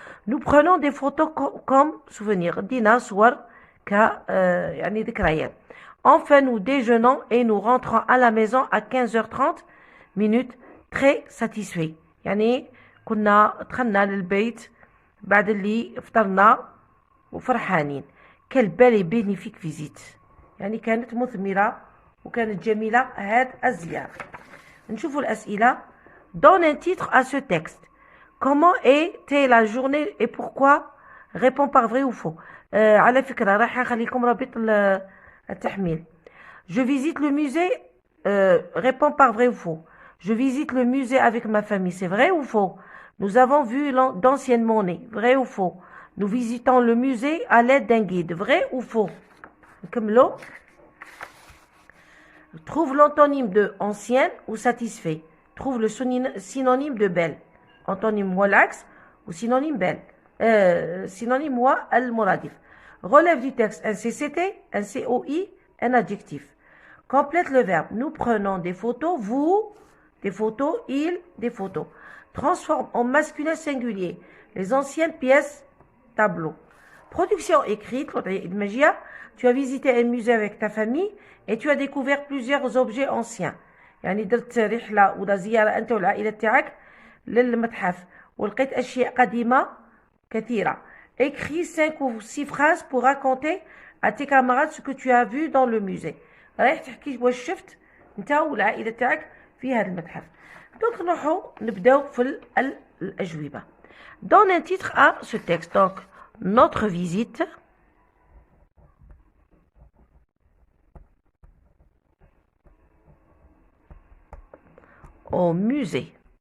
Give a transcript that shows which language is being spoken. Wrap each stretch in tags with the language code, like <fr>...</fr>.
<fr>nous prenons des photos comme souvenir.</fr> <ar>دينا صور يعني ذكريات.</ar> <fr>enfin nous déjeunons et nous rentrons à la maison à 15h30 minutes très satisfaits.</fr> <ar>يعني كنا دخلنا للبيت بعد اللي فطرنا وفرحانين.</ar> <fr>quelle belle et bénéfique visite.</fr> <ar>يعني كانت مثمرة وكانت جميلة هاد الزيارة. نشوفوا الأسئلة.</ar> <fr>donne un titre à ce texte. comment était la journée et pourquoi. réponds par vrai ou faux.</fr> <ar>على فكرة راح نخليكم رابط التحميل.</ar> <fr>je visite le musée. réponds par vrai ou faux. je visite le musée avec ma famille. c'est vrai ou faux. nous avons vu d'anciennes monnaies. vrai ou faux. nous visitons le musée à l'aide d'un guide. vrai ou faux.</fr> <ar>نكملوا.</ar> <fr>trouve l'antonyme de ancienne ou satisfait. trouve le synonyme de belle. antonyme</fr> <ar>هو العكس</ar> <fr>ou synonyme belle.</fr> <ar>synonyme هو المرادف.</ar> <fr>relève du texte un CCT, un COI, un adjectif. complète le verbe. nous prenons des photos. vous des photos. il des photos. transforme en masculin singulier les anciennes pièces tableau. production écrite. tu as visité un musée avec ta famille et tu as découvert plusieurs objets anciens.</fr> <ar>يعني درت رحلة ولا زيارة أنت والعائلة تاعك للمتحف ولقيت أشياء قديمة كثيرة.</ar> <fr>écris 5 ou 6 phrases pour raconter à tes camarades ce que tu as vu dans le musée.</fr> <ar>رايح تحكي واش شفت أنت والعائلة تاعك في هذا المتحف.</ar> <fr>donc</fr> <ar>نروحوا نبداو في الأجوبة.</ar> <fr>donne un titre à ce texte. donc notre visite au musée.</fr>